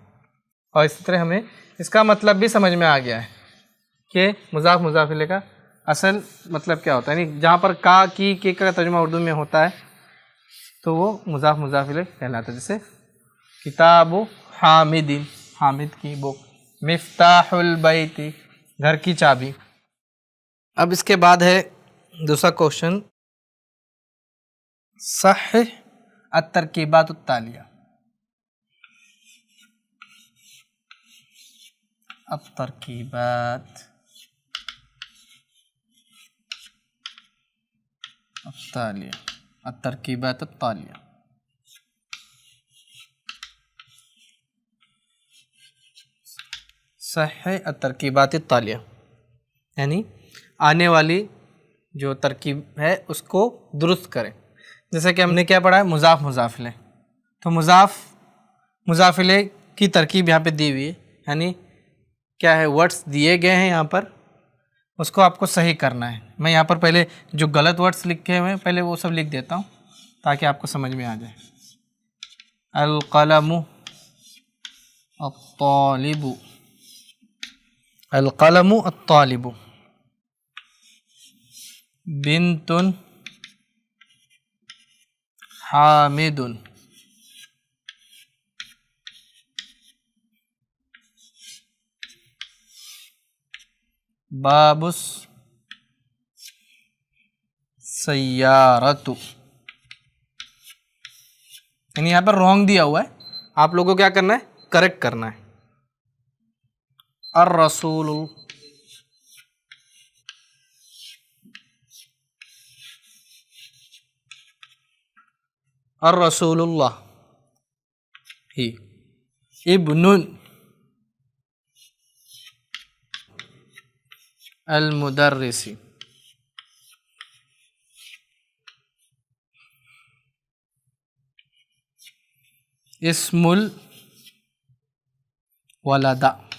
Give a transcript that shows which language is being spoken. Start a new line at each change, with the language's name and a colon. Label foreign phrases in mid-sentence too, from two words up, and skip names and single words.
Hindi: और इसी तरह हमें इसका मतलब भी समझ में आ गया है कि मुज़ाफ़ मुज़ाफ़ इलैह का असल मतलब क्या होता है, यानी जहाँ पर का की के का तर्जुमा उर्दू में होता है तो वो मुज़ाफ़ मुज़ाफ़ इलैह कहलाता है। जैसे
Arabic: كتابُ حامدٍ,
Hindi: हामिद की बुक,
Arabic: مفتاحُ البيتِ,
Hindi: घर की चाबी। अब इसके बाद है दूसरा क्वेश्चन,
Arabic: صحح التركيبات التالية، التركيبات التالية، التركيبات التالية. صحح التركيبات التالية
Hindi: यानी आने वाली जो तरकीब है उसको दुरुस्त करें। जैसे कि हमने क्या पढ़ा है मुज़ाफ़ मुज़ाफ़ इलैह, तो मुज़ाफ़ मुज़ाफ़ इलैह की तरकीब यहाँ पे दी हुई है, यानी क्या है वर्ड्स दिए गए हैं यहाँ पर, उसको आपको सही करना है। मैं यहाँ पर पहले जो गलत वर्ड्स लिखे हुए हैं पहले वो सब लिख देता हूँ ताकि आपको समझ में आ जाए।
Arabic: القلمُ الطالبُ، القلمُ الطالبُ، بنتٌ حامدٌ، بابُ السيارةُ.
Hindi: यानी यहाँ पर रॉन्ग दिया हुआ है, आप लोगों को क्या करना है करेक्ट करना है।
Arabic: الرسول, الرسولُ اللهِ، ابنٌ المدرسِ، اسمُ الولدَ.